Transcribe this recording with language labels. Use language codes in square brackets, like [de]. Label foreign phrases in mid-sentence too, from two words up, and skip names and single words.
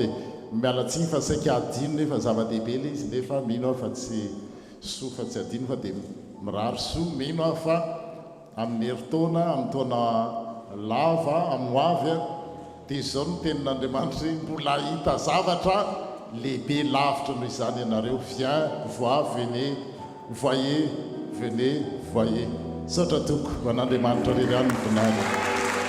[mg] dia mialatsiny fa saika adino nefa zava-dehibe le izy nefa mino aho fa tsy soa fa tsy adino fa dia mirary soa mino aho fa amin'ny heritaona amin'ny taona lava amoavy a dia izao no tenin'Andriamanitra hoe mbola hita zavatra lehibe lavitra noho izany ianareo. [fr] Viens, vois, venez, voyez, venez, voyez. [mg] Saotra toko ho an'Andriamanitra rery ihany ny vonany.